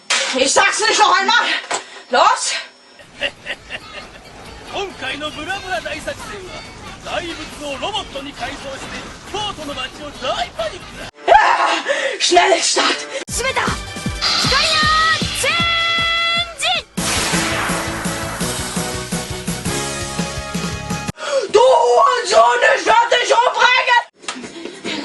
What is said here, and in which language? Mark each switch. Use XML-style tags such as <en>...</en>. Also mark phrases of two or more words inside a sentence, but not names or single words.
<de>Ich sag's nicht noch einmal! Los!</de> <ja>今回のブラブラ大作戦は大仏をロボットに改造して京都の街を大パニックだ。</ja> <de>Schnell Start!</de> <ja>閉めた。光のチェンジ。</ja> <de>Du Hurensohn, ich werd dich umbringen!</de>